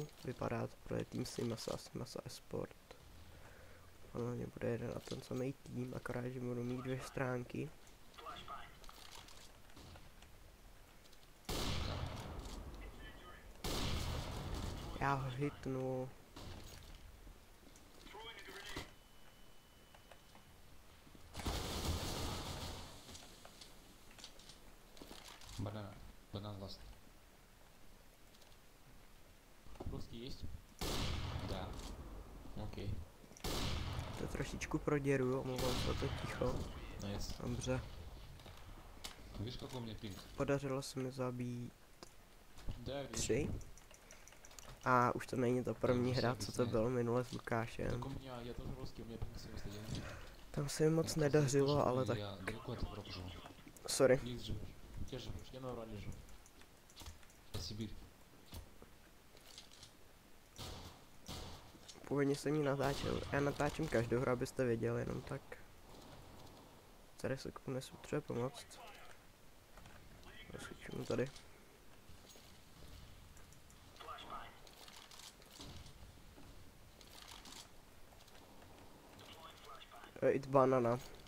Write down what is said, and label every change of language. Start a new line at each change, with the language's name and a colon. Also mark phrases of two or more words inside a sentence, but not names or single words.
Czech: Vypadá to pro tým Simasa Esport. Hlavně bude jeden a ten samý tým, akorát, že budou mít 2 stránky. Já ho hitnu.
Russian: Банан ласт. Русский есть? Да. Окей.
Czech: To trošičku proděruju, omlouvám se za to ticho.
Russian: Найс.
Czech: Dobře.
Russian: Видишь, какой у меня пинг?
Czech: Podařilo se mi zabít
Russian: Да, вижу. 3.
Czech: A už to není ta první hra, co to bylo minule s Lukášem.
Russian: Так у меня, я тоже русский, у меня пинг 71.
Czech: Tam se mi moc nedařilo, ale tak...
Russian: Я далеко от Европы живу.
Czech: Sorry.
Russian: Близ живешь. Где живешь? Я на Урале живу. Сибирь.
Czech: Původně jsem ji natáčel. Já natáčím každou hru, abyste věděli, jenom tak. Tady se komu nesu třeba pomoct. Rozsvíčím tady.
English: It's banana.